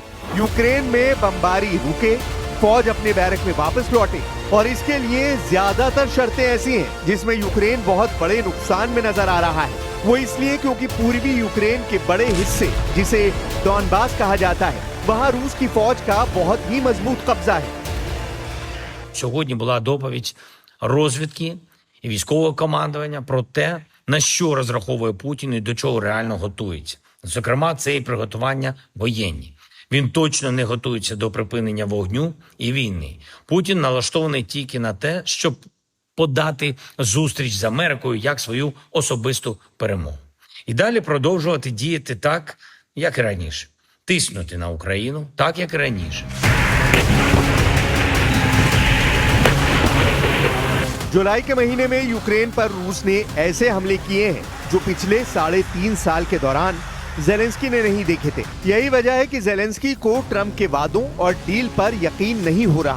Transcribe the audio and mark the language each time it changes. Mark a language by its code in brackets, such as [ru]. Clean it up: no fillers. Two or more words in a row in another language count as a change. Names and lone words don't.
[hi] यूक्रेन में बमबारी रुके, फौज अपने बैरक में वापस लौटे और इसके लिए ज्यादातर शर्तें ऐसी हैं जिसमें यूक्रेन बहुत बड़े नुकसान में नजर आ रहा है। वो इसलिए क्योंकि पूर्वी यूक्रेन के बड़े हिस्से, जिसे डॉनबास कहा जाता है, वहाँ रूस की फौज का बहुत ही मजबूत कब्जा है। [uk] Сьогодні була доповідь розвідки і військового командування про те, на що розраховує Путін і до чого реально готується. Зокрема, це і приготування воєнні. Він точно не готується до припинення вогню і війни. Путін налаштований тільки на те, щоб подати зустріч з Америкою як свою особисту перемогу. І далі продовжувати діяти так, як і раніше. Тиснути на Україну, так як і раніше. [hi] जुलाई के महीने में यूक्रेन पर रूस ने ऐसे हमले किए हैं जो पिछले 3.5 साल के दौरान जेलेंस्की ने नहीं देखे थे। यही वजह है कि जेलेंस्की को ट्रंप के वादों और डील पर यकीन नहीं हो रहा।